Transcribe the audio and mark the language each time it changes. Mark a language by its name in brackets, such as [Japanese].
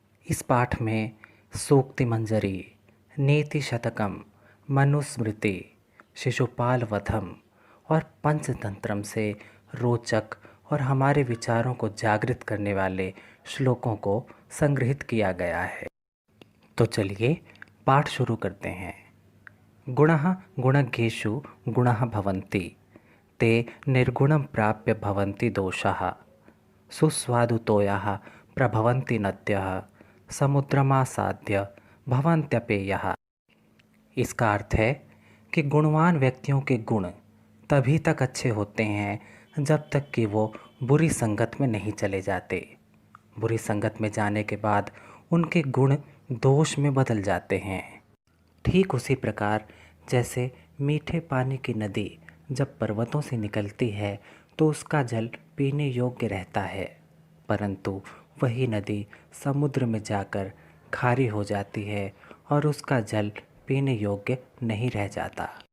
[Hindi] इस पाठ में सूक्ति मंजरी, नीति शतकम, मनुस्मृति, शिशुपाल वधम और पंचतंत्रम से रोचक और हमारे विचारों को जागृत करने वाले श्लोकों को संग्रहित किया गया है। तो चलिए पाठ शुरू करते हैं। [Sanskrit] गुणः गुणज्ञेषु गुणः भवन्ति, ते निर्गुणं प्राप्य भवन्ति दोषाः। सुस्वादुतोयाः प्रभवन्ति नद्यः, समुद्रमासाद्य भवन्त्यपेयः। [Hindi] इसका अर्थ है कि गुणवान व्यक्तियों के गुण तभी तक अच्छे होते हैं जब तक कि वो बुरी संगत में नहीं चले जाते। बुरी संगत में जाने के बाद उनके गुण दोष में बदल जाते हैं। ठीक उसी प्रकार जैसे मीठे पानी की नदी जब पर्वतों से निकलती है तो उसका जल पीने योग्य रहता है, परंतु वही नदी समुद्र में जाकर खारी हो जाती है और उसका जल पीने योग्य नहीं रह जाता।